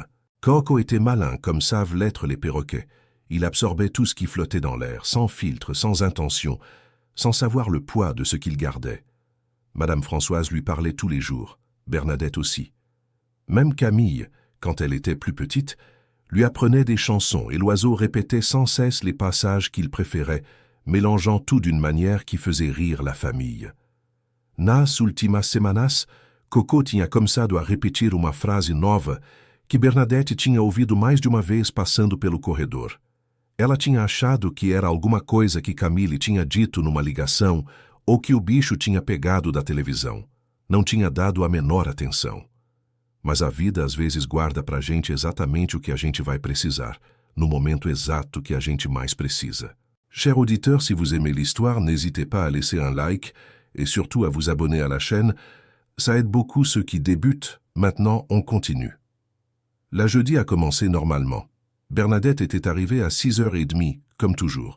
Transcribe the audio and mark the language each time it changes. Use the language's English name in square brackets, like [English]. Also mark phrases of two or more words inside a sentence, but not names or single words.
[French] Coco était malin comme savent l'être les perroquets. Il absorbait tout ce qui flottait dans l'air, sans filtre, sans intention, sans savoir le poids de ce qu'il gardait. Madame Françoise lui parlait tous les jours, Bernadette aussi. Même Camille, quand elle était plus petite, lui apprenait des chansons et l'oiseau répétait sans cesse les passages qu'il préférait, mélangeant tout d'une manière qui faisait rire la famille. [Portuguese] Nas últimas semanas, Coco tinha começado a repetir uma frase nova que Bernadette tinha ouvido mais de uma vez passando pelo corredor. Ela tinha achado que era alguma coisa que Camille tinha dito numa ligação ou que o bicho tinha pegado da televisão. Não tinha dado a menor atenção. Mas a vida às vezes guarda pra gente exatamente o que a gente vai precisar, no momento exato que a gente mais precisa. [French] Cher auditeur, si vous aimez l'histoire, n'hésitez pas à laisser un like et surtout à vous abonner à la chaîne. Ça aide beaucoup ceux qui débutent. Maintenant, on continue. La jeudi a commencé normalement. Bernadette était arrivée à 6h30, comme toujours.